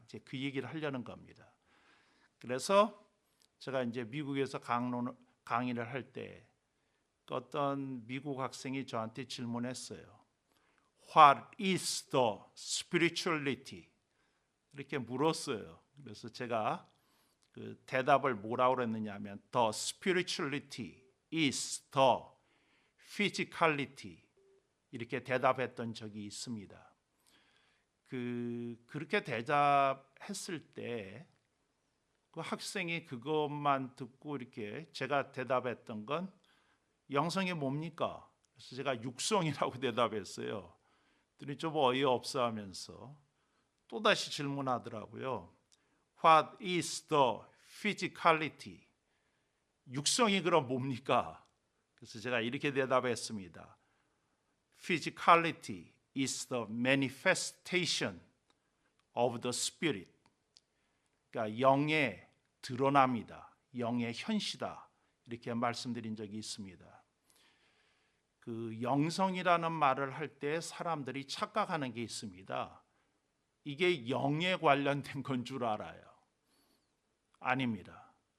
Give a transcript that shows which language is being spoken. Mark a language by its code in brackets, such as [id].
[ko] 이제 그 얘기를 하려는 겁니다. 그래서 제가 이제 미국에서 강의를 할 때 어떤 미국 학생이 저한테 질문했어요. [en] What is the spirituality? [ko] 이렇게 물었어요. 그래서 제가 그 대답을 뭐라고 그랬느냐면 [en] The spirituality is the physicality [ko] 이렇게 대답했던 적이 있습니다. 그렇게 대답했을 때 그 학생이 그것만 듣고 이렇게 제가 대답했던 건 영성이 뭡니까? 그래서 제가 육성이라고 대답했어요. 그랬더니 좀 어이없어 하면서 또다시 질문하더라고요. [en] What is the physicality? [ko] 육성이 그럼 뭡니까? 그래서 제가 이렇게 대답했습니다. [en] Physicality is the manifestation of the spirit. [ko] 그러니까 영의 드러남이다. 영의 현시다. 이렇게 말씀드린 적이 있습니다. 그 영성이라는 말을 할 때 사람들이 착각하는 게 있습니다. 이게 영에 관련된 건 줄 알아요. 아닙니다.